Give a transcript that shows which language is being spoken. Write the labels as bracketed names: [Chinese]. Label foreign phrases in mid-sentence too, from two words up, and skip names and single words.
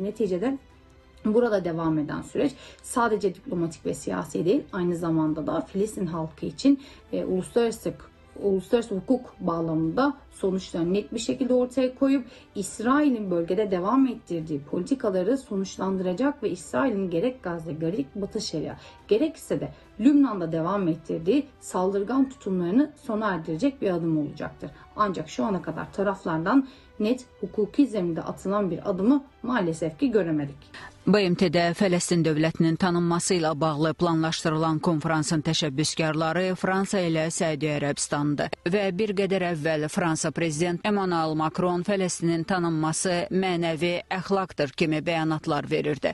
[Turkish] Neticede burada devam eden süreç sadece diplomatik ve siyasi değil, aynı zamanda da Filistin halkı için uluslararası hukuk bağlamında sonuçlarını net bir şekilde ortaya koyup İsrail'in bölgede devam ettirdiği politikaları sonuçlandıracak ve İsrail'in gerek Gazze, gerek Batı Şeria, gerekse de Lübnan'da devam ettirdiği saldırgan tutumlarını sona erdirecek bir adım olacaktır. Ancak şu ana kadar taraflardan net hukuki zeminde atılan bir adımı maalesef ki göremedik. [Azerbaijani] BMT-də Fələstin dövlətinin tanınması ilə bağlı planlaşdırılan konfransın təşəbbüskarları Fransa ilə Səudiyyə Ərəbistanıdır və bir qədər əvvəl Fransa prezident Emmanuel Macron Fələstinin tanınması mənəvi əxlaqdır kimi bəyanatlar verirdi.